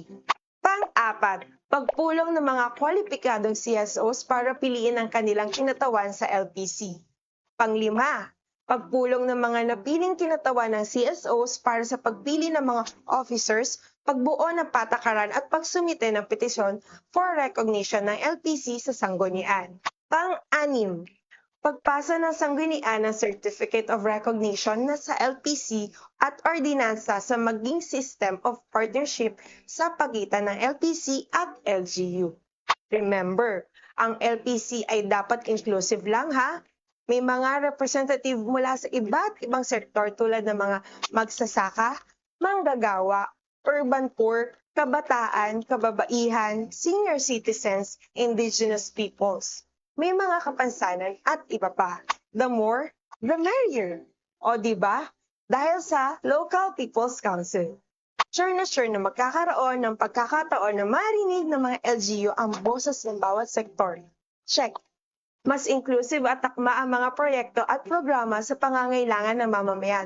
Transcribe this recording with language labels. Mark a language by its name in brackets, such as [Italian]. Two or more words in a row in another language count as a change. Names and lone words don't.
[Filipino] Pang-apat, pagpulong ng mga kwalipikadong CSOs para piliin ang kanilang kinatawan sa LPC. Pang-lima, pagpulong ng mga napiling kinatawan ng CSOs para sa pagpili ng mga officers, pagbuo ng patakaran at pagsumite ng petisyon [English] for recognition [Filipino] ng LPC sa sanggunian. Pang-anim, pagpasa ng sanggunian ng Certificate of Recognition na sa LPC at ordinansa sa maging [English] System of Partnership [Filipino] sa pagitan ng LPC at LGU. Remember, ang LPC ay dapat inclusive lang ha. May mga representative mula sa iba't ibang sektor tulad ng mga magsasaka, manggagawa, [English] urban poor, [Filipino] kabataan, kababaihan, [English] senior citizens, indigenous peoples. [Filipino] May mga kapansanan at iba pa. [English] The more, the merrier. [Filipino] O di ba? Dahil sa Local People's Council. Sure na magkakaroon ng pagkakataon na marinig ng mga LGU ang boses ng bawat sektor. [English] Check. [Filipino] Mas inclusive at takma ang mga proyekto at programa sa pangangailangan ng mamamayan.